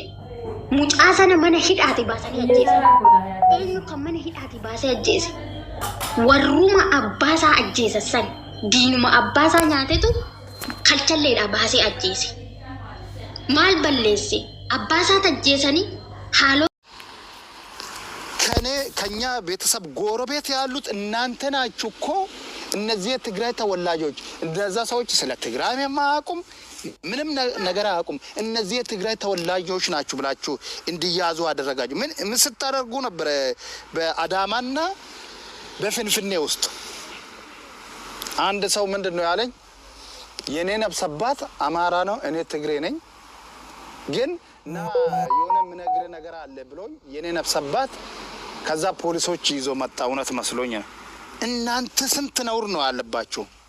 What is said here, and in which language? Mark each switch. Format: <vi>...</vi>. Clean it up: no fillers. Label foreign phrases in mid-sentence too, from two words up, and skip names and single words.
<om>Mucaa sana mana hidhaati baasanii ajjeesan. Eenyu kan mana hidhaati baasee ajjeese? Warruma abbaasaa ajjeesan san diinuma abbaasaa nyaatetu kalchalleedhaa baasee ajjeese. Maal balleesse? Abbaasaa ajjeesanii haaloo</om> <am>ከኛ ቤተሰብ ጎረቤት ያሉት እናንተ ናችሁ እኮ እነዚህ የትግራይ ተወላጆች እንደዛ ሰዎች ስለ ትግራይ የማያውቁም ምንም ነገር አያውቁም እነዚህ የትግራይ ተወላጆች ናችሁ ብላችሁ እንዲያዙ አደረጋችሁ ምን ስታደርጉ ነበር በአዳማና በፍንፍኔ ውስጥ አንድ ሰው ምንድነው ያለኝ የኔ ነፍሰባት አማራ ነው እኔ ትግሬ ነኝ ግን የሆነ ነገር አለ ብሎኝ የኔ ነፍሰባት ከዛ ፖሊሶች ይዞ መጣ እውነት መስሎኝ እናንተ ስንት ነውር ነው ያለባችሁ</am>